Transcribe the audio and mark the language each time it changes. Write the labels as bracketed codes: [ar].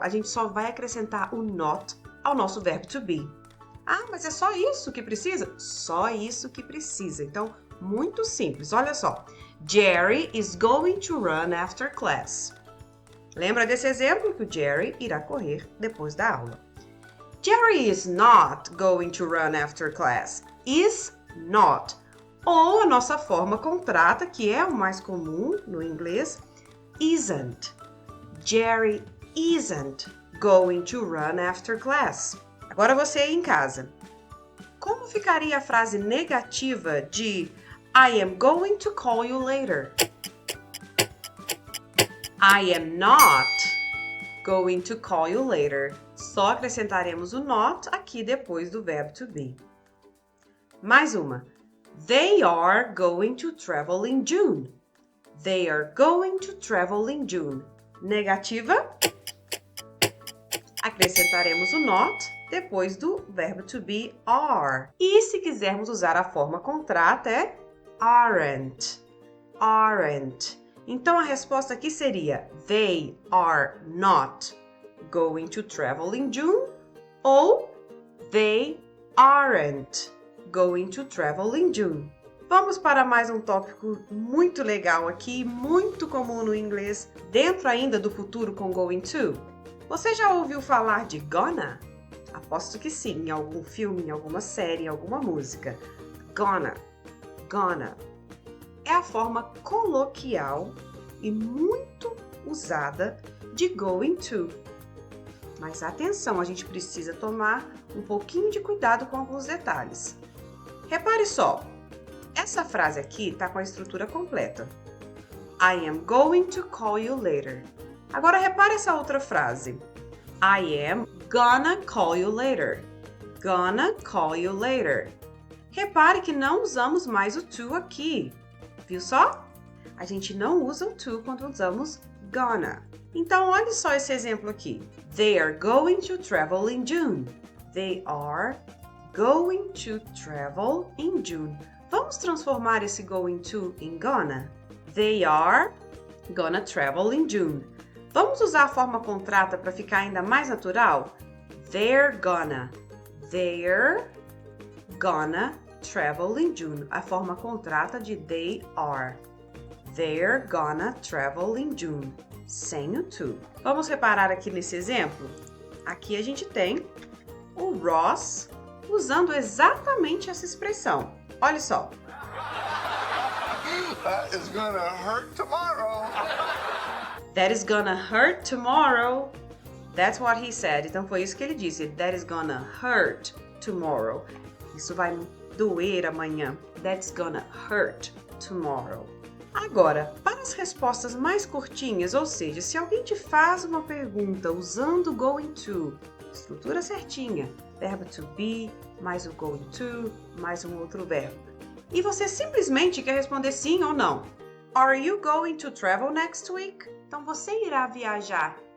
[pt] A gente só vai acrescentar o not ao nosso verbo to be. Ah, mas é só isso que precisa? Só isso que precisa. Então, muito simples. Olha só. [en] Jerry is going to run after class. [pt] Lembra desse exemplo que o Jerry irá correr depois da aula. [en] Jerry is not going to run after class. Is not. [pt] Ou a nossa forma contrata, que é o mais comum no inglês, isn't. [en] Jerry isn't going to run after class. [pt] Agora você aí em casa. Como ficaria a frase negativa de [en] I am going to call you later? I am not going to call you later. [pt] Só acrescentaremos o not aqui depois do verbo to be. Mais uma. [en] They are going to travel in June. They are going to travel in June. [pt] Negativa. Acrescentaremos o not depois do verbo to be are. E se quisermos usar a forma contrata é aren't. [en] Aren't. [pt] Então a resposta aqui seria [en] They are not going to travel in June ou They aren't going to travel in June. [pt] Vamos para mais um tópico muito legal aqui, muito comum no inglês, dentro ainda do futuro com going to. Você já ouviu falar de gonna? Aposto que sim, em algum filme, em alguma série, em alguma música. Gonna, gonna. É a forma coloquial e muito usada de going to. Mas atenção, a gente precisa tomar um pouquinho de cuidado com alguns detalhes. Repare só, essa frase aqui está com a estrutura completa. [en] I am going to call you later. [pt] Agora repare essa outra frase. [en] I am gonna call you later. Gonna call you later. [pt] Repare que não usamos mais o to aqui. Viu só? A gente não usa o to quando usamos gonna. Então, olhe só esse exemplo aqui. [en] They are going to travel in June. They are going to travel in June. [pt] Vamos transformar esse going to em gonna? [en] They are gonna travel in June. [pt] Vamos usar a forma contrata para ficar ainda mais natural? [en] They're gonna. They're gonna travel in June. [pt] A forma contrata de [en] they are. They're gonna travel in June. [pt] Sem o to. Vamos reparar aqui nesse exemplo? Aqui a gente tem o Ross usando exatamente essa expressão. Olha só. [en] That is gonna hurt tomorrow. That is gonna hurt tomorrow. That's what he said. [pt] Então foi isso que ele disse. [en] That is gonna hurt tomorrow. [pt] Isso vai doer amanhã. [en] That's gonna hurt tomorrow. [pt] Agora, para as respostas mais curtinhas, ou seja, se alguém te faz uma pergunta usando going to, estrutura certinha, verbo to be, mais o going to, mais um outro verbo, e você simplesmente quer responder sim ou não. [en] Are you going to travel next week? [pt] Então você irá viajar